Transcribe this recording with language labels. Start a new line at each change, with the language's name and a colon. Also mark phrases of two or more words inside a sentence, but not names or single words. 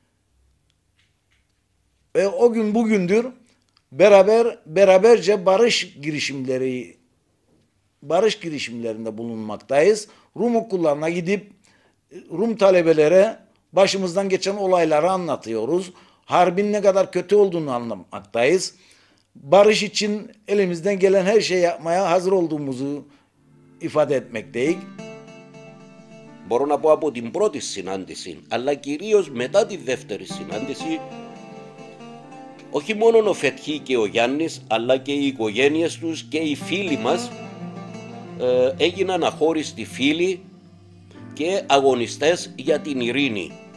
Turkish: Ve o gün bugündür beraberce barış girişimlerinde bulunmaktayız. Rum okullarına gidip Rum talebelere başımızdan geçen olayları anlatıyoruz. Harbin ne kadar kötü olduğunu anlatmaktayız. Barış için elimizden gelen her şeyi yapmaya hazır olduğumuzu ifade etmekteyiz.
Greek: Μπορώ να πω από την πρώτη συνάντηση, αλλά κυρίως μετά τη δεύτερη συνάντηση, όχι μόνο ο Φετχή και ο Γιάννης, αλλά και οι οικογένειες τους και οι φίλοι μας έγιναν αχώριστοι φίλοι και αγωνιστές για την ειρήνη.